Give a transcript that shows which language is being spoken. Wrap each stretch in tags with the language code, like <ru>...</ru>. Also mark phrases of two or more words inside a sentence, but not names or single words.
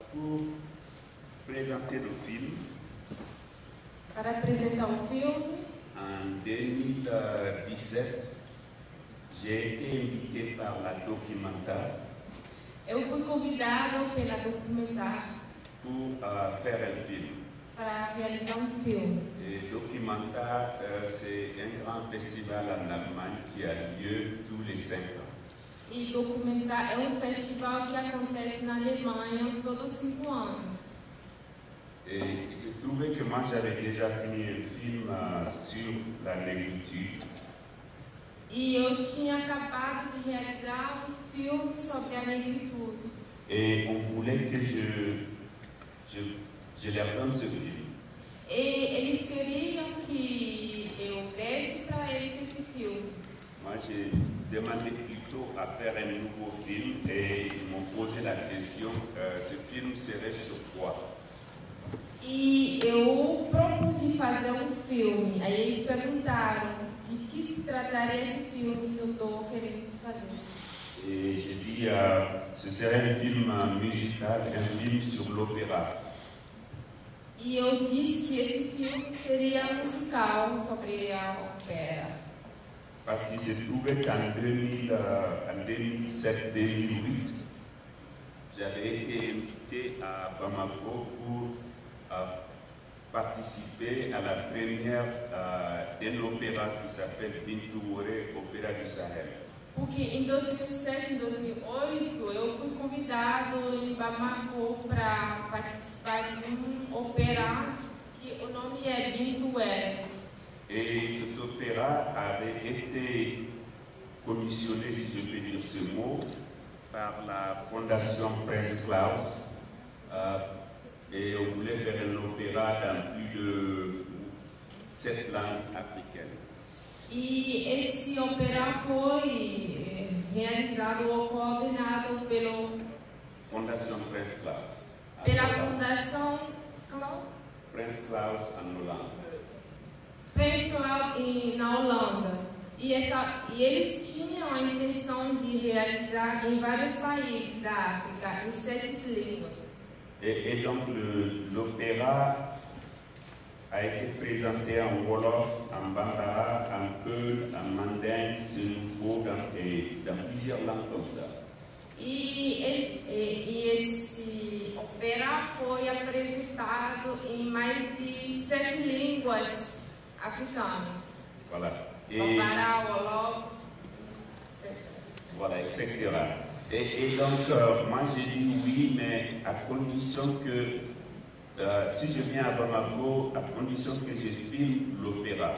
<fr>Pour présenter le film,</fr> <pt>para apresentar o filme,</pt> <fr>en 2017, j'ai été invité par la Documenta</fr> <pt>eu fui convidado pela Documenta</pt> <fr>pour faire un film.</fr> <pt>para realizar filme.</pt> <fr>Et Documenta, c'est un grand festival en Allemagne qui a lieu tous les 5 ans.</fr> <pt>E Documenta é festival que acontece na Alemanha todos os 5 anos.</pt> <fr>Et il se trouvait que moi j'avais déjà fini un film sur la négritude.</fr> <pt>E eu tinha acabado de realizar filme sobre a negritude.</pt> <fr>Et on voulait que je leur donne ce film.</fr> <pt>E eles queriam que eu desse para eles esse filme.</pt> <fr>Moi j'ai demandé plutôt à faire un nouveau film et ils m'ont posé la question, ce film serait sur quoi?</fr> <pt>E eu propus de fazer filme. Aí eles perguntaram de que se trataria esse filme que eu estou querendo fazer.</pt> <fr>Et j'ai dit, ce serait un film musical, un film sur l'opéra.</fr> <pt>E eu disse que esse filme seria musical sobre a ópera.</pt> <fr>Parce qu'il se trouvait qu'en 2007-2008, j'avais été invité à Bamako pour participer à la première d'un opéra qui s'appelle Bintou Woré, Opéra du Sahel.</fr> <pt>Porque em 2007 e 2008 eu fui convidado em Bamako para participar de opéra que o nome é Bintou Woré.</pt> <fr>Et cet opéra avait été commissionné, si je peux dire ce mot, par la Fondation Prince Claus. Et on voulait faire un opéra dans plus de 7 langues africaines.</fr> <pt>E esse opera foi realizado ou coordenado pela Fondation Prince Claus. Fundação</pt> <fr>Prince Claus en Hollande.</fr> <pt>Prince Claus na Holanda. E eles tinham a intenção de realizar em vários países da África, em 7 línguas.</pt> <fr>Et donc l'opéra a été présenté en Wolof, en Bambara, en Peul, en Mandingue, Sénoufo, dans plusieurs langues comme ça.</fr> <pt>E esse opera foi apresentado em mais de 7 línguas africanas.</pt> <fr>Voilà. Bambara, Wolof, etc. Voilà, etc. Et donc, moi j'ai dit oui, mais à condition que, si je viens à Bamako, à condition que je filme l'opéra.</fr>